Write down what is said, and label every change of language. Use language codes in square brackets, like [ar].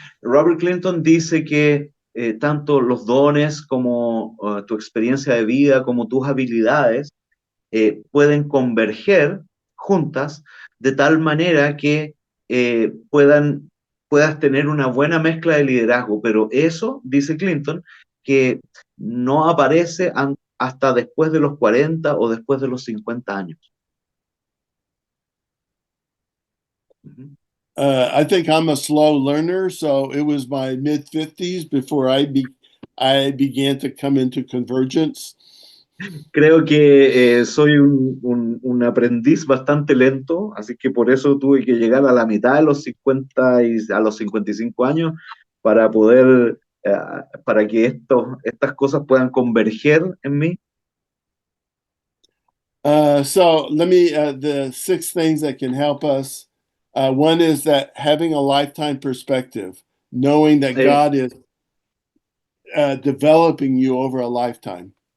[es] Robert Clinton dice que tanto los dones como tu experiencia de vida, como tus habilidades, pueden converger juntas de tal manera que puedas tener una buena mezcla de liderazgo, pero eso, dice Clinton, que no aparece hasta después de los 40 o después de los 50 años. [en] I think I'm a slow learner, so it was my mid-50s before I began to come into convergence. [es] Creo que soy un aprendiz bastante lento, así que por eso tuve que llegar a la mitad de los 50 y a los 55 años para poder, para que estas cosas puedan converger en mí. [en] So let me, the 6 things that can help us. One is that having a lifetime perspective, knowing that God is developing you over a lifetime.